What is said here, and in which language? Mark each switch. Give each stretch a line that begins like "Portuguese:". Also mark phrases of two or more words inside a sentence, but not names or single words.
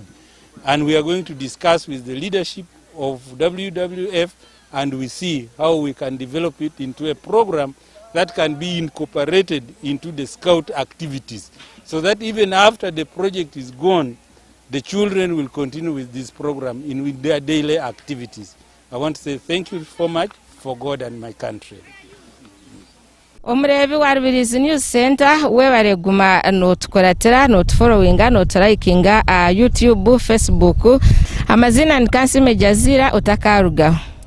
English: And we are going to discuss with the leadership of WWF, and we see how we can develop it into a program that can be incorporated into the scout activities, so that even after the project is gone, the children will continue with this program with their daily activities. I want to say thank you so much for God and my country.
Nyankole: Omurebi wa Rubirizi News Center webareguma notukoratira notufollowinga noturikinga YouTube, Facebook. Amazina ni Kansime Jazira Utakaruga.